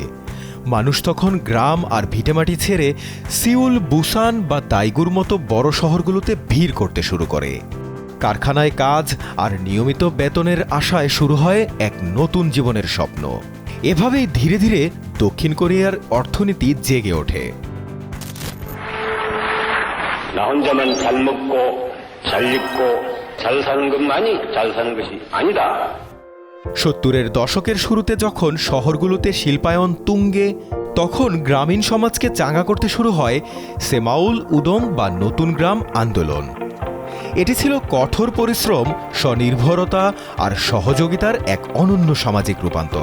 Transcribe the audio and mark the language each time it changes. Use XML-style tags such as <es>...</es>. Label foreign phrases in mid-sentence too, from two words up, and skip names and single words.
<bn>মানুষ তখন গ্রাম আর ভিটেমাটি ছেড়ে সিউল, বুসান বা দাইগুর মতো বড় শহরগুলোতে ভিড় করতে শুরু করে। কারখানায় কাজ আর নিয়মিত বেতনের আশায় শুরু হয় এক নতুন জীবনের স্বপ্ন। এভাবেই ধীরে ধীরে দক্ষিণ কোরিয়ার অর্থনীতি জেগে ওঠে।</bn> <ko>나 혼자만 잘 먹고 잘 입고 잘 사는 것만이 잘 사는 것이 아니다.</ko> <bn>70-এর দশকের শুরুতে যখন শহরগুলোতে শিল্পায়ন তুঙ্গে, তখন গ্রামীণ সমাজকে চাঙ্গা করতে শুরু হয় সেমাউল উদং বা নতুন গ্রাম আন্দোলন। এটি ছিল কঠোর পরিশ্রম, স্বনির্ভরতা আর সহযোগিতার এক অনন্য সামাজিক রূপান্তর।</bn>